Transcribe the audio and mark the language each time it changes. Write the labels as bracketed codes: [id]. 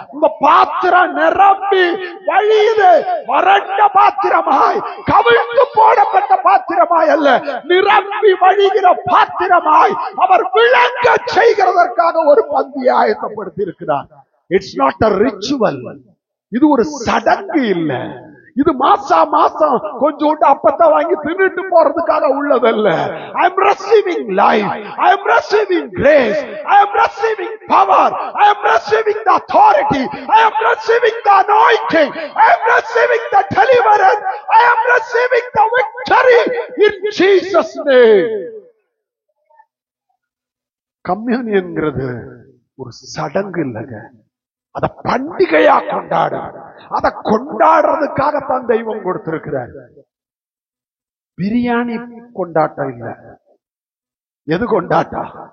[ta] உங்க பாத்திரம் நிரம்பி வழியுது. வறண்ட பாத்திரமாய், கவிழ்ந்து போடப்பட்ட பாத்திரமாய் அல்ல, நிரம்பி வழிகிற பாத்திரமாய் அவர் விளங்க செய்கிறதற்காக ஒரு பந்தியை ஆயத்தப்படுத்த இருக்கிறார். [en] It's not a ritual. [ta] இது ஒரு சடங்கு இல்ல. இது மாசம் கொஞ்சோண்டு அப்பத்தை வாங்கி தின்னுட்டு போறதுக்காக உள்ளதல்ல. [en] I am receiving life, I am receiving grace, I am receiving power, I am receiving the authority, I am receiving the anointing, I am receiving the deliverance, I am receiving the victory in Jesus name. [ta] கம்யூனியன்ங்கிறது ஒரு சடங்கு இல்லைங்க, அத பண்டிகையா கொண்டாடு. அத கொண்டாடுறதுக்காகத்தான் தெய்வம் கொடுத்திருக்கிறார். பிரியாணி கொண்டாட்டம் இல்ல. எது கொண்டாட்டம்?